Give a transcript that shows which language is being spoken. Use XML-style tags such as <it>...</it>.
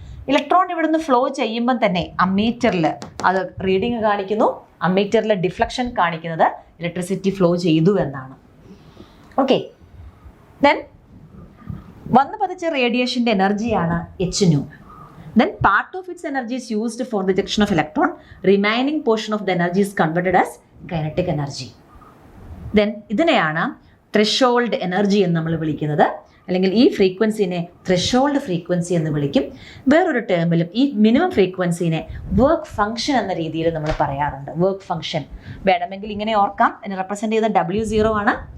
<ml>Electron ഇവിടെ നിന്ന് flow ചെയ്യുമ്പം തന്നെ അമ്മീറ്ററിൽ അത് റീഡിങ് കാണിക്കുന്നു. അമ്മീറ്ററിൽ ഡിഫ്ലക്ഷൻ കാണിക്കുന്നത് ഇലക്ട്രിസിറ്റി ഫ്ലോ ചെയ്തു എന്നാണ്. ഓക്കെ, ദെൻ വന്ന് പതിച്ച റേഡിയേഷൻ്റെ എനർജിയാണ് H new.</ml> <en>Then part of its energy is used for the ejection of electron. Remaining portion of the energy is converted as kinetic energy.</en> <ml>Then ഇതിനെയാണ് threshold energy എന്ന് നമ്മൾ വിളിക്കുന്നത്. അല്ലെങ്കിൽ ഈ ഫ്രീക്വൻസിനെ ത്രെഷോൾഡ് ഫ്രീക്വൻസി എന്ന് വിളിക്കും. വേറൊരു ടേമിലും ഈ മിനിമം ഫ്രീക്വൻസിനെ വർക്ക് ഫംഗ്ഷൻ എന്ന രീതിയിൽ നമ്മൾ പറയാറുണ്ട്. വർക്ക് ഫംഗ്ഷൻ വേണമെങ്കിൽ ഇങ്ങനെ ഓർക്കാം. അതിനെ റെപ്രസെൻ്റ് ചെയ്ത W0 ആണ്.</ml>